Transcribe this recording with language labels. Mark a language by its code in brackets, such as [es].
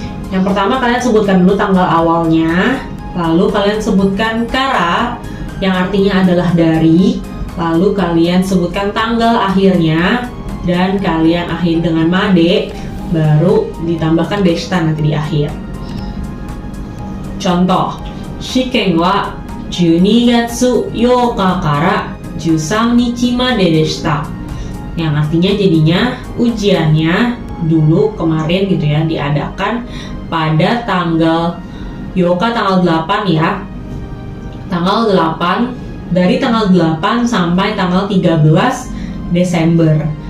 [id] Yang pertama kalian sebutkan dulu tanggal awalnya, lalu kalian sebutkan kara yang artinya adalah dari, lalu kalian sebutkan tanggal akhirnya, dan kalian akhiri dengan made, baru ditambahkan deshita nanti di akhir. Contoh, [ja] shiken wa 12月8日から13日まででした。 [id] Yang artinya jadinya ujiannya dulu kemarin gitu ya, diadakan pada tanggal yoka, tanggal 8 ya. Tanggal 8, dari tanggal 8 sampai tanggal 13 Desember.